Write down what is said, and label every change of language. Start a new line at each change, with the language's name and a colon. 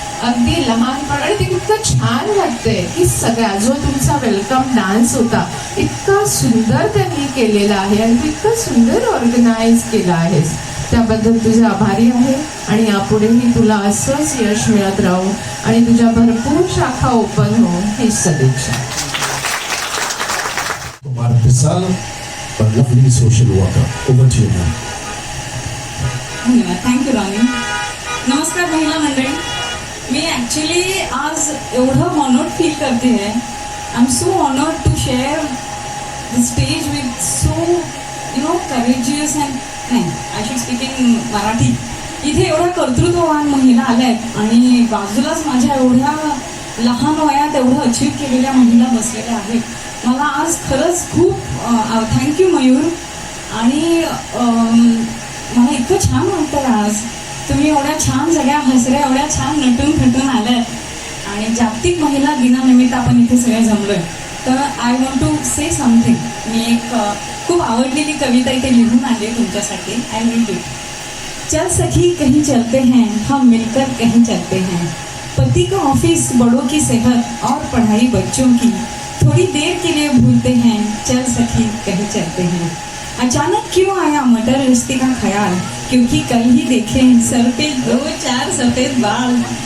Marathi: अगदी लहानपण आणि ते इतकं छान वाटतंय की सगळ्या जो तुमचा वेलकम डान्स होता इतका सुंदर त्यांनी केलेला आहे आणि इतकं सुंदर ऑर्गनाईज केलं आहेस. त्याबद्दल तुझे आभारी आहे आणि यापुढेही तुला असंच यश मिळत राहू आणि तुझ्या भरपूर शाखा ओपन हो ही सदिच्छा.
English: Kumar Pisal, a lovely social worker. Over to you, ma'am.
Marathi: धन्यवाद. थँक्यू राणी. नमस्कार महिला मंडळी. मी ॲक्च्युली आज एवढं ऑनर्ड फील करते आहे.
English: I am so honoured to share the stage with so courageous and
Marathi: नाही
English: I should speak in Marathi.
Marathi: इथे एवढ्या कर्तृत्ववान महिला आल्या आहेत आणि बाजूलाच माझ्या एवढ्या लहान वयात एवढं अचीव केलेल्या महिला बसलेल्या आहेत. मला आज खरंच खूप थँक्यू मयूर. आणि मला इतकं छान वाटतं आज तुम्ही एवढ्या छान सगळ्या हसऱ्या एवढ्या छान नटून खटून आल्यात आणि जागतिक महिला दिनानिमित्त आपण इथे सगळे जमलोय. तर
English: I want to say something.
Marathi: मी एक खूप आवडलेली कविता इथे लिहून आली तुमच्यासाठी.
English: I read it.
Hindi: चल सखी कहीं चलते हैं, हम मिलकर कहीं चलते हैं. पति का ऑफिस, बड़ों की सेहत और पढ़ाई बच्चों की थोड़ी देर के लिए भूलते हैं. चल सखी कहीं चलते हैं. अचानक क्यों आया मटर रिश्ते का ख्याल, क्योंकि कल ही देखे सर पे 2-4 सफेद बाल.